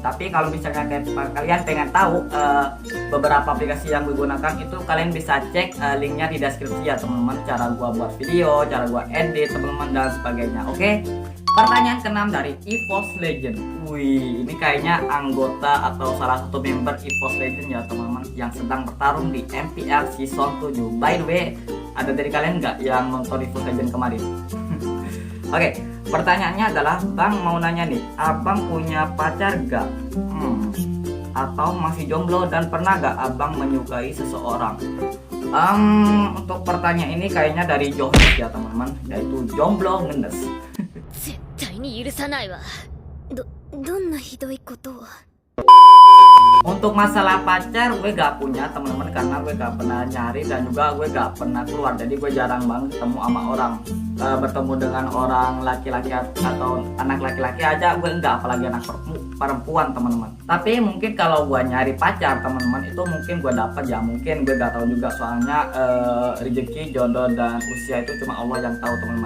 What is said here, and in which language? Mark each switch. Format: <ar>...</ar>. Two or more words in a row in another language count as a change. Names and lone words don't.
<id>Tapi kalau misalnya kalian pengen tahu beberapa aplikasi yang gue gunakan itu, kalian bisa cek linknya di deskripsi ya teman-teman. Cara gue buat video, cara gue edit teman-teman dan sebagainya. Oke. Pertanyaan ke-6 dari EVOS Legend. Wih, ini kayaknya anggota atau salah satu member EVOS Legend ya teman-teman, yang sedang bertarung di MPL Season 7.</id> <en>By the way,</en> <id>ada dari kalian nggak yang nonton EVOS Legend kemarin? Oke, pertanyaannya adalah, Bang mau nanya nih, abang punya pacar gak? Atau masih jomblo dan pernah gak abang menyukai seseorang? Untuk pertanyaan ini kayaknya dari Johannes ya teman-teman, yaitu jomblo ngendes.</id> <ja>絶対に許さないわ。どんなひどいことを。</ja> <id>Untuk masalah pacar gue gak punya teman-teman, karena gue gak pernah nyari dan juga gue gak pernah keluar. Jadi gue jarang banget ketemu sama orang, bertemu dengan orang laki-laki atau anak laki-laki aja gue enggak, apalagi anak perempuan teman-teman. Tapi mungkin kalau gue nyari pacar teman-teman itu mungkin gue dapat ya, mungkin gue gak tahu juga, soalnya rezeki, jodoh dan usia itu cuma Allah yang tahu teman-teman.</id>